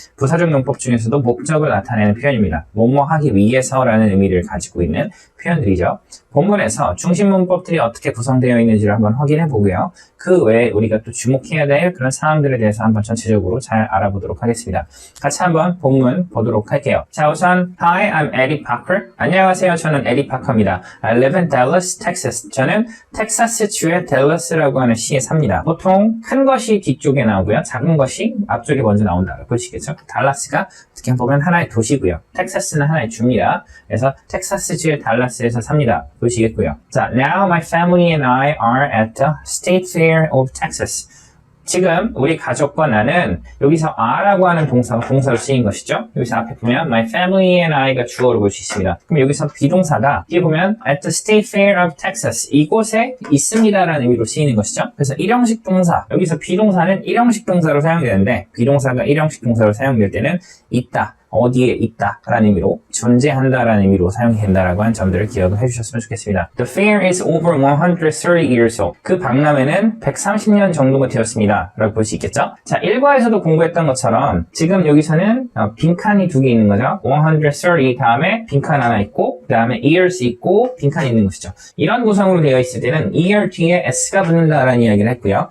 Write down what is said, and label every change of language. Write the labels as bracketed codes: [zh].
[ko] 부사적 용법 중에서도 목적을 나타내는 표현입니다. 뭐뭐 하기 위해서라는 의미를 가지고 있는 표현들이죠. 본문에서 중심 문법들이 어떻게 구성되어 있는지를 한번 확인해 보고요. 그 외에 우리가 또 주목해야 될 그런 사항들에 대해서 한번 전체적으로 잘 알아보도록 하겠습니다. 같이 한번 본문 보도록 할게요. 자, 우선 [en] Hi, I'm Eddie Parker. [ko] 안녕하세요. 저는 에디 파커입니다. [en] I live in Dallas, Texas. [ko] 저는 텍사스 주의 댈러스라고 하는 시에 삽니다. 보통 큰 것이 뒤쪽에 나오고요. 작은 것이 앞쪽에 먼저 나온다고 보시겠죠? 달라스가 어떻게 보면 하나의 도시고요. 텍사스는 하나의 주입니다. 그래서 텍사스 주의 달라스에서 삽니다. 보시겠고요. 자, [en] now my family and I are at the State Fair of Texas. [ko] 지금 우리 가족과 나는 여기서 are라고 하는 동사가 동사로 쓰인 것이죠. 여기서 앞에 보면 [en] my family and I [ko] 가 주어로 볼 수 있습니다. 그럼 여기서 비동사가 뒤에 보면 [en] at the State Fair of Texas [ko] 이곳에 있습니다라는 의미로 쓰이는 것이죠. 그래서 일형식 동사 여기서 비동사는 일형식 동사로 사용되는데 비동사가 일형식 동사로 사용될 때는 있다. 어디에 있다 라는 의미로 존재한다 라는 의미로 사용이 된다라고 하는 점들을 기억을 해주셨으면 좋겠습니다. [en] The fair is over 130 years old. [ko] 그 박람회는 130년 정도가 되었습니다 라고 볼 수 있겠죠. 자, 1과에서도 공부했던 것처럼 지금 여기서는 빈칸이 두 개 있는 거죠. 130 다음에 빈칸 하나 있고 그 다음에 years 있고 빈칸이 있는 것이죠. 이런 구성으로 되어 있을 때는 year 뒤에 s가 붙는다라는 이야기를 했고요.